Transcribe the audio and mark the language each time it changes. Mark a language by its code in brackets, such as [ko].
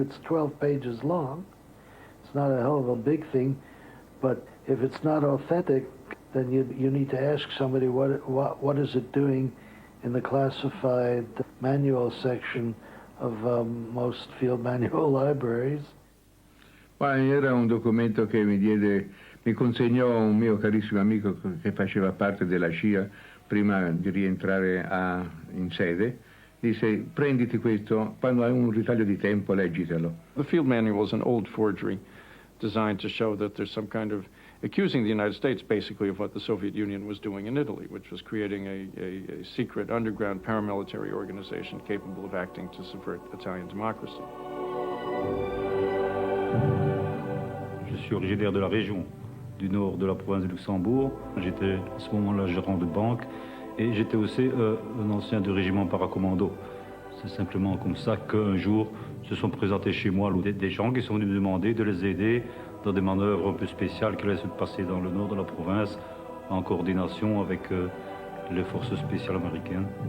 [en] It's 12 pages long. It's not a hell of a big thing, but if it's not authentic, then you need to ask somebody what is it doing in the classified manual section of most field manual libraries. [it] Era un documento che mi consegnò un mio carissimo amico che faceva parte della CIA prima di rientrare in sede. Disse: prenditi questo, quando hai un ritaglio di tempo leggitelo. [en] The field manual is an old forgery designed to show that there's some kind of accusing the United States basically of what the Soviet Union was doing in Italy, which was creating a secret underground paramilitary organization capable of acting to subvert Italian democracy. [fr] Je suis originaire de la région du nord de la province de Luxembourg. J'étais à ce moment-là gérant de banque et j'étais aussi un ancien du régiment paracommando. C'est simplement comme ça qu'un jour se sont présentés chez moi des gens qui sont venus me demander de les aider dans des manœuvres un peu spéciales qui allaient se passer dans le nord de la province en coordination avec les forces spéciales américaines.